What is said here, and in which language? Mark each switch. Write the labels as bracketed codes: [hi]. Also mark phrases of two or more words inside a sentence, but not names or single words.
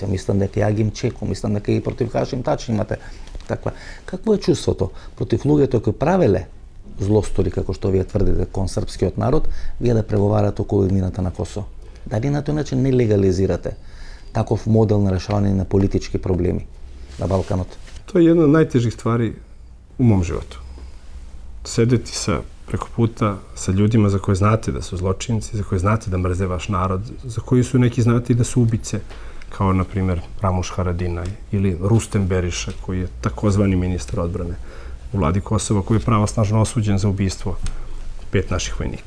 [mk] Мислам дека и Агим Чеко, мислам дека и против Хашим Тачи имате таква. Какво е чувството против луѓето кои правеле злостори, како што вие тврдите, кон српскиот народ, вие да преговарате околу еднината на Косово? Дали на тој начин не легализирате таков модел на решавање на политички проблеми на Балканот? [sr] To je jedna od najtežih stvari u mom životu. Sedeti preko puta sa ljudima za koje znate da su zločinci, za koje znate da mrze vaš narod, za koji su neki znate i da su ubice, kao na primjer Ramuš Haradinaj ili Rustem Beriša, koji je takozvani ministar odbrane u vladi Kosova, koji je pravosnažno osuđen za ubistvo 5 naših vojnika.